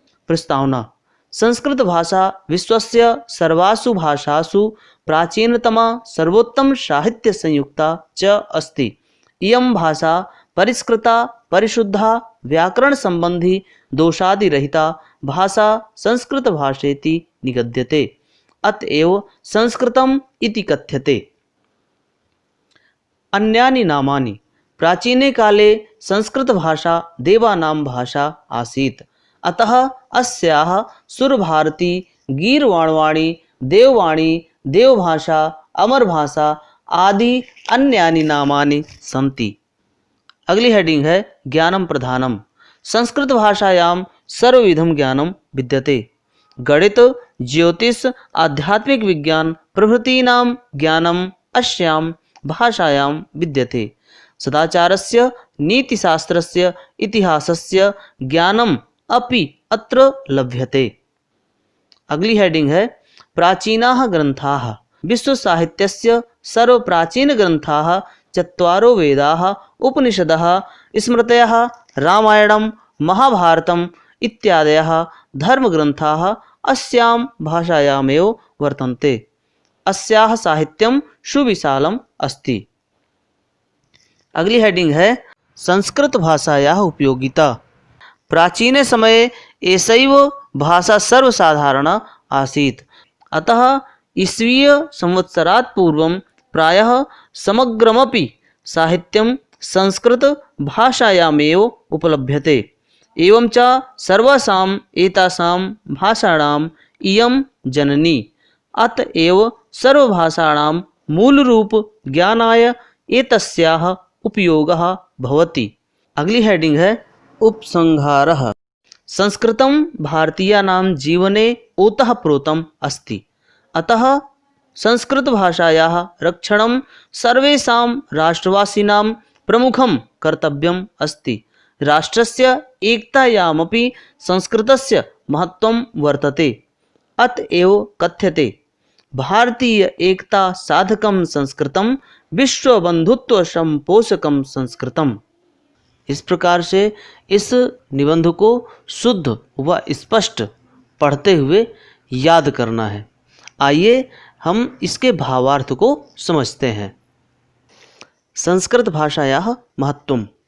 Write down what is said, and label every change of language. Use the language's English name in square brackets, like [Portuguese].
[Sanskrit] प्रस्तावना। संस्कृत भाषा विश्वस्य सर्वासु भाषासु प्राचीनतमा सर्वोत्तम साहित्य संयुक्ता च अस्ति। इयं भाषा परिष्कृता परिशुद्धा व्याकरण संबंधी दोषादिरहिता भाषा संस्कृत भाषेति निगद्यते। अतएव संस्कृतम इति कथ्यते। अन्यानि नामानि। प्राचीने काले संस्कृत भाषा देवानां भाषा आसीत्। अतः अस्याः सुरभारती, गीर्वाणवाणी, देववाणी, देवभाषा, अमरभाषा आदि अन्यानि नामानि सन्ति। [Hindi] अगली हेडिंग है [Sanskrit] ज्ञानम प्रधानम। संस्कृत भाषायां सर्वविधम ज्ञानम विद्यते। गणित, ज्योतिष, आध्यात्मिक विज्ञान प्रभृतीनां ज्ञानम अस्यां भाषायां विद्यते। सदाचारस्य, नीतिशास्त्रस्य, इतिहासस्य ज्ञानम अपि अत्र लभ्यते। [Hindi] अगली हेडिंग है [Sanskrit] प्राचीनाः ग्रन्थाः। विश्वसाहित्यस्य सर्वप्राचीनग्रन्थाः चत्वारो वेदाः, उपनिषदः, स्मृतयः, रामायणं, महाभारतम् इत्यादयः धर्मग्रन्थाः अस्यां भाषायामेव वर्तन्ते। अस्याः साहित्यं सुविशालम् अस्ति। [Hindi] अगली हेडिंग है [Sanskrit] संस्कृत भाषायाः उपयोगिता। प्राचीने समये एषैव भाषा सर्वसाधारणा आसीत्। अतः ईस्वीय संवत्सरात् पूर्वं प्रायः समग्रमपि साहित्यं संस्कृत भाषायामेव उपलभ्यते। एवं च सर्वासाम् एतासां भाषाणाम् इयं जननी। अतएव सर्वभाषाणां मूलरूप ज्ञानाय एतस्याः उपयोगः भवति। [Hindi] अगली हेडिंग है उपसंहारः। [Sanskrit] संस्कृतं भारतीयानां जीवने ओतप्रोतम् अस्ति। अतः संस्कृतभाषायाः रक्षणं सर्वेषां राष्ट्रवासिनां प्रमुखं कर्तव्यम् अस्ति। राष्ट्रस्य एकतायामपि संस्कृतस्य महत्त्वं वर्तते। अतएव कथ्यते भारतीय एकता साधकं संस्कृतं विश्वबंधुत्व संपोषकं संस्कृतम्। [Hindi] इस प्रकार से इस निबंध को शुद्ध व स्पष्ट पढ़ते हुए याद करना है। आइए हम इसके भावार्थ को समझते हैं। [Sanskrit] संस्कृत भाषायाः महत्त्वम्।